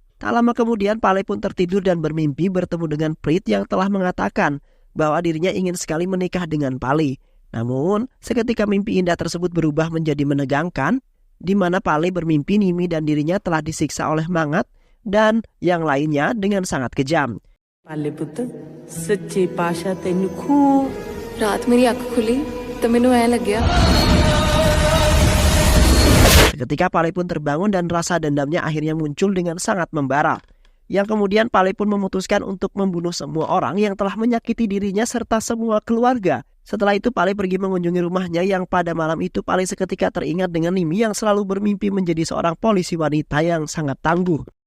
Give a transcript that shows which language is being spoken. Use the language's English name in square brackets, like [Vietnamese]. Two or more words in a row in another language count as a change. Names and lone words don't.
[Indonesian] Tak lama kemudian Pale pun tertidur dan bermimpi bertemu dengan Prit yang telah mengatakan bahwa dirinya ingin sekali menikah dengan Pale. Namun, seketika mimpi indah tersebut berubah menjadi menegangkan, di mana Pale bermimpi Nimi dan dirinya telah disiksa oleh Mangat dan yang lainnya dengan sangat kejam. [Punjabi] पाले पुत सच्चे पाशा तेनू खूब रात मेरी अख खुली तो मैनू ऐ लग्या [Indonesian] Ketika Pale pun terbangun dan rasa dendamnya akhirnya muncul dengan sangat membara. Yang kemudian Pale pun memutuskan untuk membunuh semua orang yang telah menyakiti dirinya serta semua keluarga. Setelah itu Pale pergi mengunjungi rumahnya yang pada malam itu Pale seketika teringat dengan Nimi yang selalu bermimpi menjadi seorang polisi wanita yang sangat tangguh.